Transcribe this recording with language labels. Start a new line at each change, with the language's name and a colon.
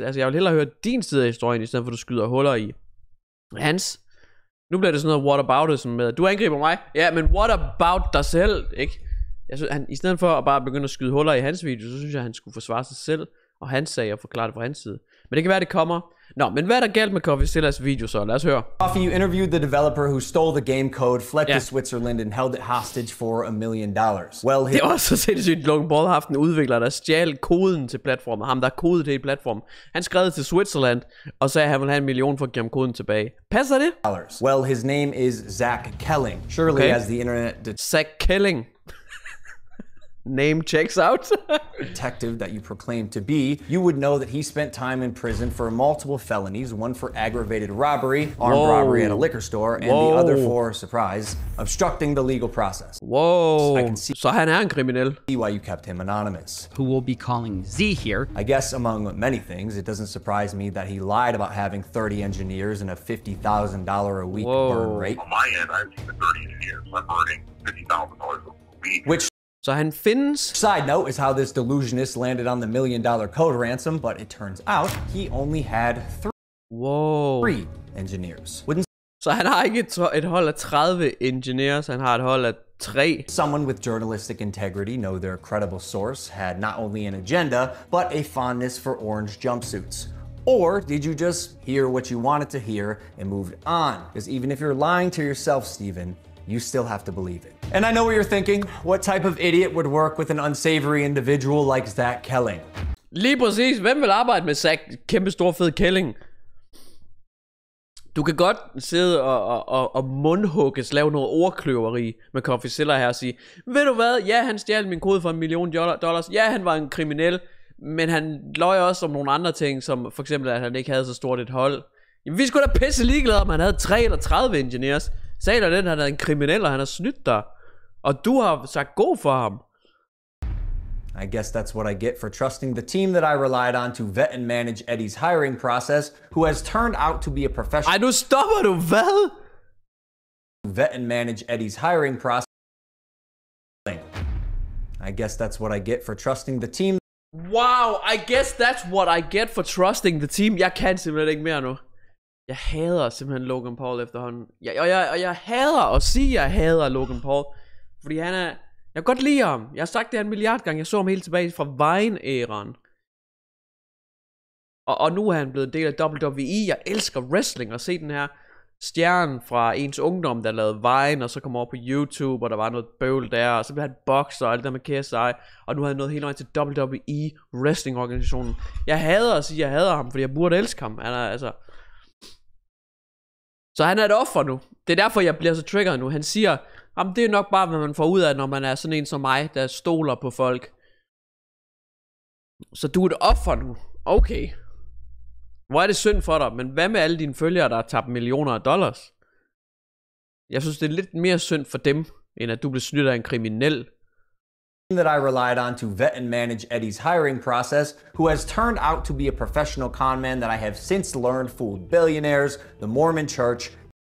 Danish: Altså, jeg vil hellere høre din side af historien, i stedet for at du skyder huller i hans. Nu bliver det sådan noget whataboutism med, du angriber mig. Ja, men
English: what about
Danish: dig selv, ikke? Jeg synes, i stedet for at bare begynde at skyde huller i hans video, så synes jeg, han skulle forsvare sig selv og hans sag og forklare det fra hans side. Men det kan være, det kommer. Nå, men hvad er der galt med Coffeezillas video så? Lad os høre.
English: Coffee, you interviewed the developer who stole the game code, fled to Switzerland and held it hostage for $1 million. Well,
Danish: det er også så sindssygt, Logan Paul har haft en udvikler, der stjal koden til platformen. Ham, der kodet til platformen. Han skrev til Switzerland, og sagde, at han ville have $1 million for at give ham koden tilbage. Passer det?
English: Well, his name is Zach Kelling. Surely as the internet... Zach Kelling. Name checks out. detective that you proclaim to be, you would know that he spent time in prison for multiple felonies, one for aggravated robbery, armed robbery at a liquor store, and the other for, surprise, obstructing the legal process. Whoa. I can see
Danish: Så han er en kriminel.
English: why you kept him anonymous. Who will be calling Z here. I guess among many things, it doesn't surprise me that he lied about having 30 engineers and a $50,000 a week burn rate. On my end, I have 30 engineers. I'm burning $50,000 a week. Which,
Danish: så han findes.
English: Side note, is how this delusionist landed on the $1 million code ransom, but it turns out he only had three engineers.
Danish: Så han har ikke et hold af 30 engineers, han har et hold af 3.
English: Someone with journalistic integrity know their credible source had not only an agenda, but a fondness for orange jumpsuits. Or did you just hear what you wanted to hear and moved on? Because even if you're lying to yourself, Steven, you still have to believe it. And I know what you're thinking. What type of idiot would work with an unsavory individual like Zach Kelling?
Danish: Lige præcis. Hvem vil arbejde med Zach, kæmpe stor fed Kelling? Du kan godt sidde og mundhugges, lave noget ordkløveri med Coffeezilla her og sige, ved du hvad, ja, han stjal min kode for $1 million. Ja, han var en kriminel, men han løj også om nogle andre ting, som for eksempel, at han ikke havde så stort et hold. Jamen, vi skulle da pisse ligeglade, om han havde 3 eller 30 engineers. Sagde dig den, han er en kriminel, og han har snydt dig. Og du har sagt god for ham.
English: I guess that's what I get for trusting the team that I relied on to vet and manage Eddie's hiring process, who has turned out to be a professional.
Danish: Ej, nu stopper du, hvad?
English: Vet and manage Eddie's hiring process. I guess that's what I get for trusting the team. Wow, I guess that's what I get for trusting the team.
Danish: Jeg kan simpelthen ikke mere nu. Jeg hader simpelthen Logan Paul efterhånden. Jeg hader at sige, at jeg hader Logan Paul. Fordi han er... Jeg kan godt lide ham. Jeg har sagt det 1 milliard gange. Jeg så ham helt tilbage fra Vine-æraen. Og nu er han blevet en del af WWE. Jeg elsker wrestling og se den her stjerne fra ens ungdom, der lavede Vine, og så kom over på YouTube, og der var noget bøvl der, og så blev han bokser og alt der med KSI, og nu har han nået hele vejen til WWE, wrestling-organisationen. Jeg hader at sige, at jeg hader ham, fordi jeg burde elske ham. Han er altså... Så han er et offer nu. Det er derfor, jeg bliver så triggeret nu. Han siger, jamen det er nok bare, hvad man får ud af, når man er sådan en som mig, der stoler på folk. Så du er et offer nu. Okay. Hvor er det synd for dig, men hvad med alle dine følgere, der har tabt millioner af dollars? Jeg synes, det er lidt mere synd for dem, end at du bliver snydt af en kriminel.
English: That I relied on to vet and manage Eddie's hiring process, who has turned out to be a professional con man that I have since learned fooled billionaires, the Mormon Church.